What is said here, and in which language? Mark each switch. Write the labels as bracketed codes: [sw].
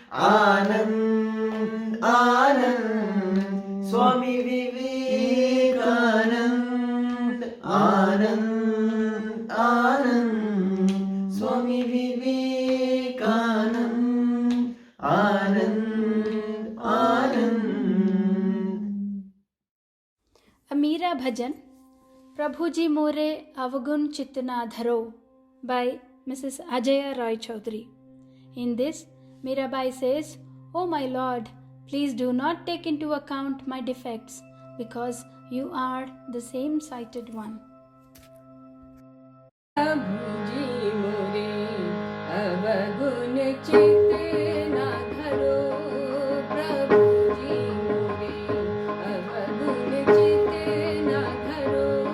[hi] Anand Anand, Swami Vivekananda Anand Anand, Swami Vivekananda Anand Anand. [en] A Meera Bhajan, Prabhu Ji More Avagun Chitna Dharo by Mrs. Ajaya Roy Chaudhary. In this, Mirabai says, "O my Lord, please do not take into account my defects, because you are the same-sighted one." [hi] प्रभु जी मोरे अवगुण चित्त ना धरो, प्रभु जी मोरे अवगुण चित्त ना धरो।